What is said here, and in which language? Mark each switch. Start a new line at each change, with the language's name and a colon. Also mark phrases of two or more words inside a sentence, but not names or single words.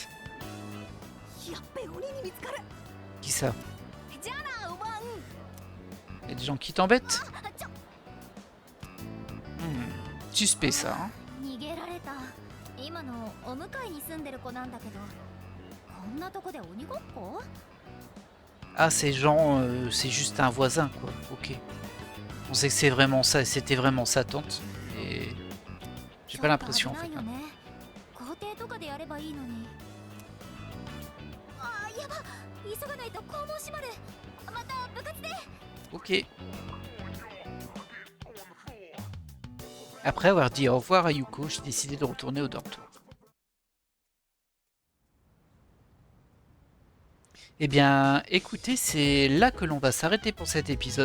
French: Qui ça? Il y a des gens qui t'embêtent? Suspect ça, hein?
Japanese: んなとこで鬼ごっこ？
French: Ah, ces gens, c'est juste un voisin, quoi. Ok. On sait que c'est vraiment ça, c'était vraiment sa tante. Et j'ai pas l'impression, en fait.
Japanese: ちょっと危ないよね。校庭とかでやればいいのに。あー、やば。急がないと校門閉まる。また部活で。
French: Ok. Après avoir dit au revoir à Yuko, j'ai décidé de retourner au dortoir. Eh bien, écoutez, c'est là que l'on va s'arrêter pour cet épisode.